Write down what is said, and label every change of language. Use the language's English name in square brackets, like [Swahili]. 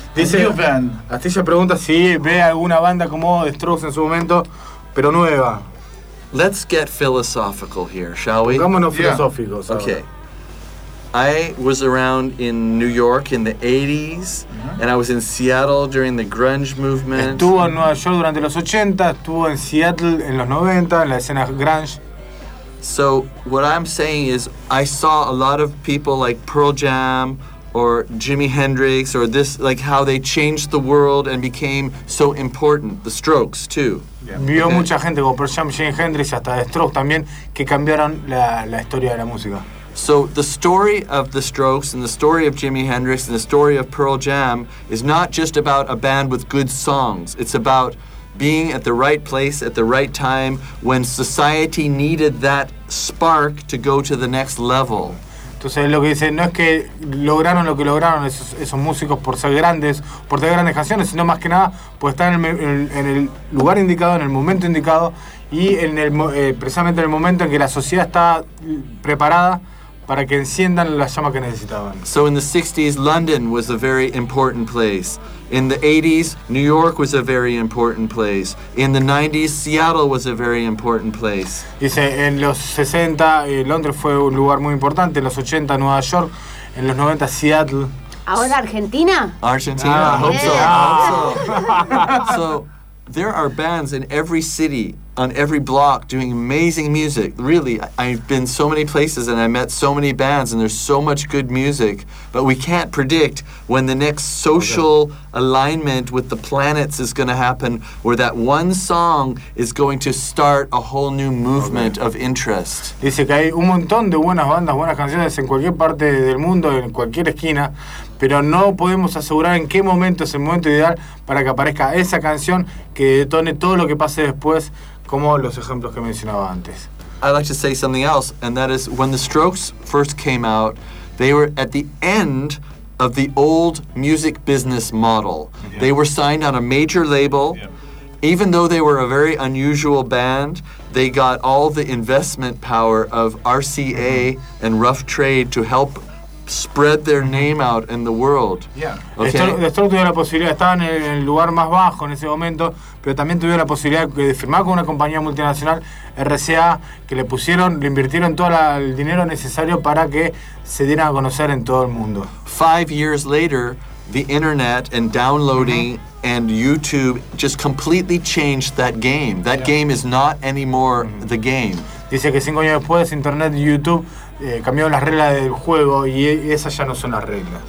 [Spanish] Dice, [English] new band. [Spanish] Astilla pregunta si ve alguna banda como The Strokes en su momento, pero nueva. [English] Let's get philosophical here, shall we? [Spanish] Pongámonos filosóficos. [English] Yeah. Okay. I was around in New York in the 80s, and I was in Seattle during the grunge movement. [Spanish] Estuvo en Nueva York durante los 80, estuvo en Seattle en los 90, en la escena grunge. [English] So what I'm saying is I saw a lot of people like Pearl Jam or Jimi Hendrix or this, like how they changed the world and became so important, The Strokes too. [Spanish] Yeah. Vio mucha gente como Pearl Jam, Jimi Hendrix, hasta The Strokes también, que cambiaron la historia de la música. [English] So the story of The Strokes and the story of Jimi Hendrix and the story of Pearl Jam is not just about a band with good songs. It's about being at the right place at the right time when society needed that spark to go to the next level. [Spanish] Entonces lo que dice no es que lograron lo que lograron esos músicos por ser grandes, por tener grandes canciones, sino más que nada por estar en el lugar indicado, en el momento indicado y en el precisamente en el momento en que la sociedad está preparada para que enciendan la llama que necesitaban. [English] So in the 60s, London was a very important place. In the 80s, New York was a very important place. In the 90s, Seattle was a very important place. [Spanish] Dice, en los 60, Londres fue un lugar muy importante. En los 80, Nueva York. En los 90, Seattle. ¿Ahora Argentina? [English] Argentina, I hope so. So, there are bands in every city, on every block, doing amazing music. Really, I've been so many places and I met so many bands and there's so much good music, but we can't predict when the next social alignment with the planets is going to happen, where that one song is going to start a whole new movement of interest. [Spanish] Dice que hay un montón de buenas bandas, buenas canciones en cualquier parte del mundo, en cualquier esquina, pero no podemos asegurar en qué momento es el momento ideal para que aparezca esa canción que detone todo lo que pase después, como los ejemplos que mencionaba antes. [English] I'd like to say something else, and that is when The Strokes first came out, they were at the end of the old music business model. Yeah. They were signed on a major label. Yeah. Even though they were a very unusual band, they got all the investment power of RCA and Rough Trade to help spread their name out in the world. Yeah. Okay. [Spanish] The Strokes tuvieron la posibilidad, estaban en el lugar más bajo en ese momento, pero también tuvieron la posibilidad de firmar con una compañía multinacional, RCA, que le invirtieron todo el dinero necesario para que se dieran a conocer en todo el mundo. [English] 5 years later, the internet and downloading and YouTube just completely changed that game. That game is not anymore the game. [Spanish] Dice que 5 años después, internet y YouTube cambiaron las reglas del juego y esas ya no son las reglas.